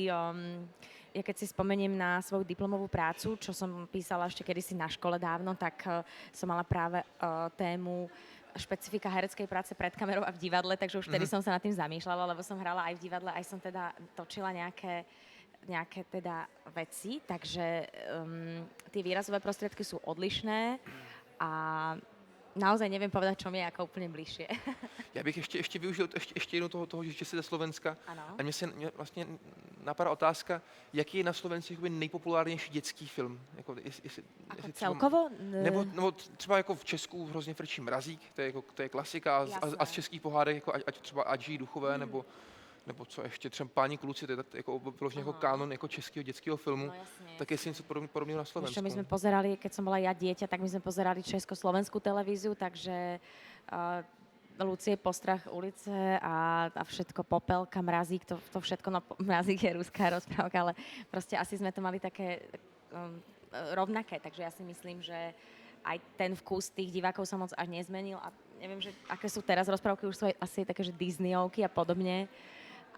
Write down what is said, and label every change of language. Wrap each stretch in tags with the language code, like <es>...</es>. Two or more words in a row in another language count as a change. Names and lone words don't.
<sk>Ja keď si spomeniem na svoju diplomovú prácu, čo som písala ešte kedysi na škole dávno, tak som mala práve tému špecifika hereckej práce pred kamerou a v divadle, takže už vtedy som sa nad tým zamýšľala, lebo som hrala aj v divadle, aj som teda točila nejaké teda veci, takže tie výrazové prostriedky sú odlišné a naozaj neviem povedať, čo mi je ako úplne bližšie.</sk> <cs>Já bych ještě využil ještě jednou toho, že jsi ze Slovenska. Ano. A mě vlastně napadá otázka, jaký je na Slovensku nejpopulárnější dětský film? Jako, jestli</cs> <sk>Ako celkovo?</sk> <cs>Nebo třeba jako v Česku hrozně frčí Mrazík, to je klasika a z českých pohádek, jako ať třeba Ať žijí duchové, nebo co ještě, třeba Páni kluci, to je jako vyloženě jako kánon jako českého dětského filmu.</cs> <sk>No jasne.</sk> <cs>Tak jestli něco podobného na Slovensku.</cs> <sk>Ešte my sme pozerali, keď som bola ja dieťa, tak my sme pozerali československú televíziu, takže Lucie Postrach ulice a všetko Popelka, Mrazík, to všetko, no Mrazík je ruská rozprávka, ale proste asi sme to mali také rovnaké, takže ja si myslím, že aj ten vkus tých divákov sa moc až nezmenil a neviem, že aké sú teraz rozprávky, už sú asi také, že Disneyovky a podobne.</sk>